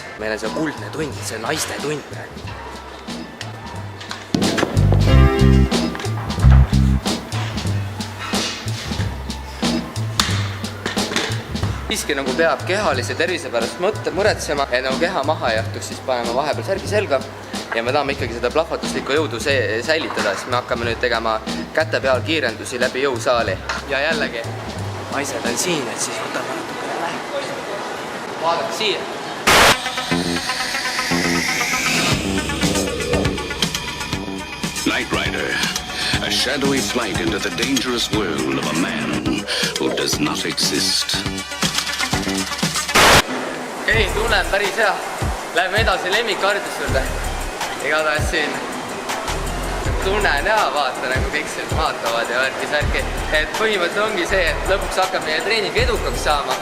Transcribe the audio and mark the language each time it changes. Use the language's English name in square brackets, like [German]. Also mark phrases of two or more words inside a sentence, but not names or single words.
[Estonian] Meil on see kuldne tund, see naiste tund praegu. Siiski nagu peab kehalise tervise pärast muretsema ja nagu keha maha jahtuks, siis paneme vahepeal särgi selga ja me tahame ikkagi seda plahvatuslikku jõudu säilitada, siis me hakkame nüüd tegema käte peal kiirendusi läbi jõusaali. Ja jällegi, naised on siin, et siis võtame natukene läheb. Vaadake siia. [English] Knight Rider, a shadowy flight into the dangerous world of a man who does not exist. [Estonian] Okei, tunnen päris hea. Läheme edasi lemmikharjutuste juurde. Igatahes siin tunnen hea, vaata nagu kõik siin vaatavad ja värki. Et põhimõte ongi see, et lõpuks hakkab meie treening edukaks saama.